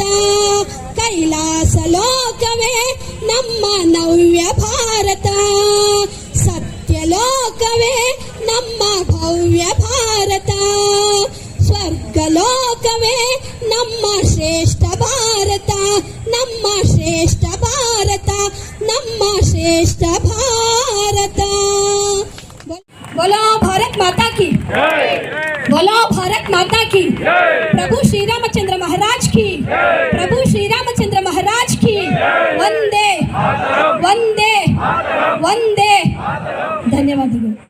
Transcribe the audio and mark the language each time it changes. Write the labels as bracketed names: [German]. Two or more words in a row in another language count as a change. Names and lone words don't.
[Kannada] ಕೈಲಾಸ ಲೋಕವೇ ನಮ್ಮ ನವ್ಯ ಭಾರತ ಸತ್ಯ ಲೋಕವೇ ನಮ್ಮ ಭವ್ಯ ಭಾರತ ಸ್ವರ್ಗ ಲೋಕವೇ ನಮ್ಮ ಶ್ರೇಷ್ಠ ಭಾರತ ನಮ್ಮ ಶ್ರೇಷ್ಠ ಭಾರತ ನಮ್ಮ ಶ್ರೇಷ್ಠ ಭಾರತ [Hindi] बोलो भारत माता की बोलो भारत माता की प्रभु श्री रामचंद्र महाराज की प्रभु श्री रामचंद्र महाराज की वंदे वंदे वंदे धन्यवाद।